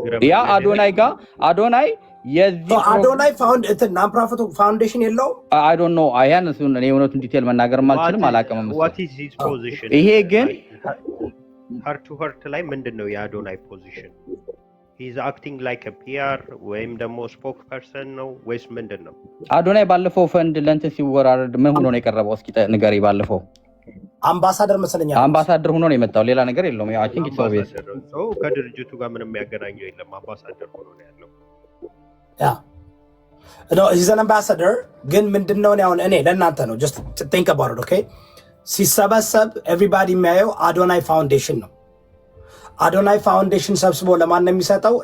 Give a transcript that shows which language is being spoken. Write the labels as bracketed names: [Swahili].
[Amharic] ያ አዶናይ የዚህ አዶናይ ፋውንድ ናን ፕሮፊት ፋውንዴሽን የለው [English] I don't know [Amharic] አያን እሱን እኔ እውነቱን ዲቴል መናገር ማልችልም አላቀምም። [English] what is his position [Amharic] ይሄ ግን heart to heart ላይ ምንድነው የአዶናይ ፖዚሽን? [English] he is acting like a PR [Amharic] ወይም ደግሞ [English] spokesperson [Amharic] ነው ወይስ ምንድነው? አዶናይ ባለፈው ፈንድ ለእንትን ሲወራረድ ምን ሆኖ ነው የቀረበው? እስኪ ንገሪ። ባለፈው አምባሳደር መሰለኛ አምባሳደር ሆኖ ነው የመጣው። ሌላ ነገር የለውም። ያው [English] አይ ቲንክ ኢትስ ኦብቪየስ [Amharic] ሰው ከድርጅቱ ጋር ምንም የሚያገናኘው የለም። አምባሳደር ሆኖ ነው ያለው። ያ ነው [English] he's an ambassador [Amharic] ግን ምንድነው ነው እኔ ለእናንተ ነው [English] just think about it okay [Amharic] ሲሰበሰብ everybody የሚያየው አዶናይ ፋውንዴሽን ነው። አዶናይ ፋውንዴሽን ሰብስቦ ለማን ነው የሚሰጠው?